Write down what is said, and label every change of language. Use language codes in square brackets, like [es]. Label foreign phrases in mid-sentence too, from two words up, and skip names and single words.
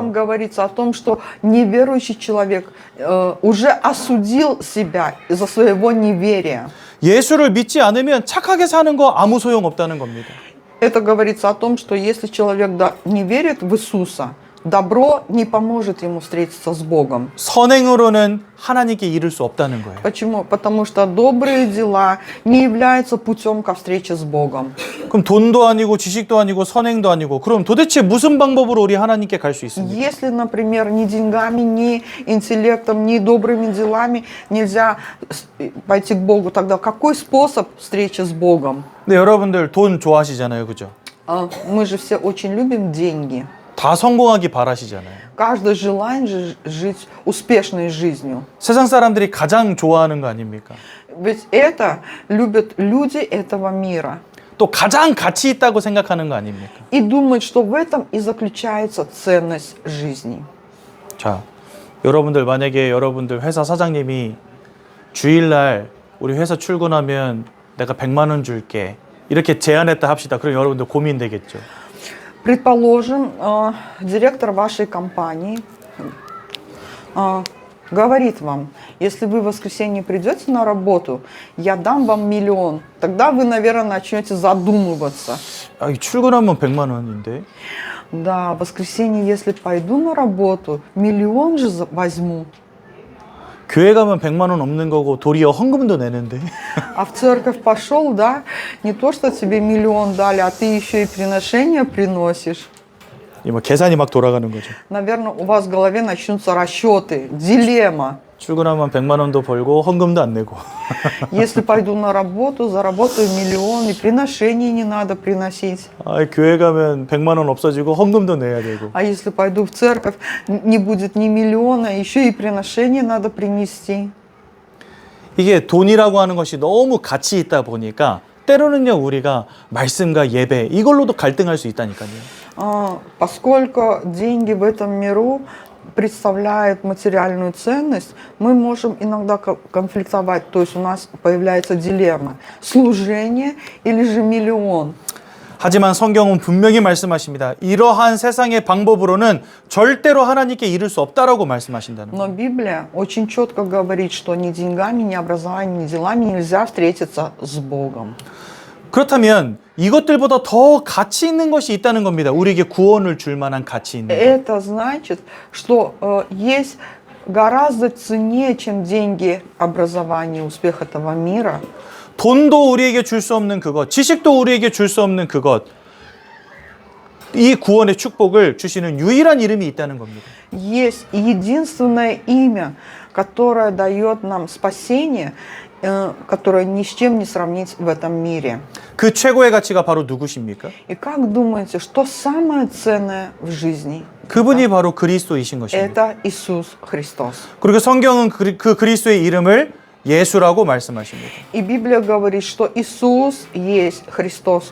[ru] там говорится о том, что неверующий человек уже осудил себя из-за своего неверия. [ko] 예수를 믿지 않으면 착하게 사는 거 아무 소용 없다는 겁니다. [ru] Это говорится о том, что если человек не верит в Иисуса, добро не поможет ему встретиться с Богом. [ko] 선행으로는 하나님께 이를 수 없다는 거예요. [ru] Почему? Потому что добрые дела не являются путем ко встрече с Богом. [ko] 그럼 돈도 아니고 지식도 아니고 선행도 아니고 그럼 도대체 무슨 방법으로 우리 하나님께 갈 수 있습니까? [ru] Если, например, ни деньгами, ни интеллектом, ни добрыми делами нельзя пойти к Богу, тогда какой способ встречи с Богом? [ko] 근데 여러분들 돈 좋아하시잖아요. 그죠? [ru] Мы же все очень любим деньги. [ko] 다 성공하기 바라시잖아요. [ru] Каждый желает жить успешной жизнью. [ko] 세상 사람들이 가장 좋아하는 거 아닙니까? [ru] Ведь это любят люди этого мира. [ko] 또 가장 가치 있다고 생각하는 거 아닙니까? [ru] И думают, что в этом и заключается ценность жизни. [ko] 자, 여러분들 만약에 여러분들 회사 사장님이 주일날 우리 회사 출근하면 내가 100만 원 줄게 이렇게 제안했다 합시다. 그럼 여러분들 고민되겠죠. [ru] Предположим, директор вашей компании говорит вам: если вы в воскресенье придете на работу, я дам вам 1 миллион. Тогда вы, наверное, начнете задумываться. [ko] 아, 출근하면 100만 원인데. [ru] Да, в воскресенье, если пойду на работу, 1 миллион же возьму. [ko] 교회 가면 100만 원 없는 거고 도리어 헌금도 내는데. [ru] А в церковь пошел, да, не то, что тебе 1 миллион дали, а ты еще и приношения приносишь. [ko] 뭐 계산이 막 돌아가는 거죠. [ru] Наверное, у вас в голове начнутся расчеты, дилемма. [ko] 출근하면 100만 원도 벌고 헌금도 안 내고. [ru] Если пойду на работу, заработаю 1 миллион, и приношений не надо приносить. [ko] 아, 교회 가면 100만 원 없어지고 헌금도 내야 되고. [ru] А если пойду в церковь, не будет ни миллиона, еще и приношения надо принести. [ko] 이게 돈이라고 하는 것이 너무 가치 있다 보니까 때로는요 우리가 말씀과 예배 이걸로도 갈등할 수 있다니까요. [ru] Поскольку деньги в этом миру представляют материальную ценность, мы можем иногда конфликтовать. То есть у нас появляется дилемма: служение или же миллион. [ko] 하지만 성경은 분명히 말씀하십니다. 이러한 세상의 방법으로는 절대로 하나님께 이를 수 없다라고 말씀하신다는 [ru] Но [ko] 거예요. [ru] Библия очень четко говорит, что ни деньгами, ни образованием, ни делами нельзя встретиться с Богом. [ko] 그렇다면 이것들보다 더 가치 있는 것이 있다는 겁니다. 우리에게 구원을 줄 만한 가치 있는 것. [ru] Это значит, что есть гораздо ценнее, чем деньги, образование, успех этого мира. [ko] 돈도 우리에게 줄 수 없는 그것, 지식도 우리에게 줄 수 없는 그것, 이 구원의 축복을 주시는 유일한 이름이 있다는 겁니다. [ru] Есть единственное имя, которое дает нам спасение, которое ни с чем не сравнить в этом мире. [ko] 그 최고의 가치가 바로 누구십니까? [ru] И как думаете, что самое ценное в жизни? [ko] 그분이 바로 그리스도이신 것입니다. [ru] Это Иисус Христос. [ko] 그리고 성경은 그 그리스도의 이름을 예수라고 말씀하십니다. [ru] И Библия говорит, что Иисус есть Христос.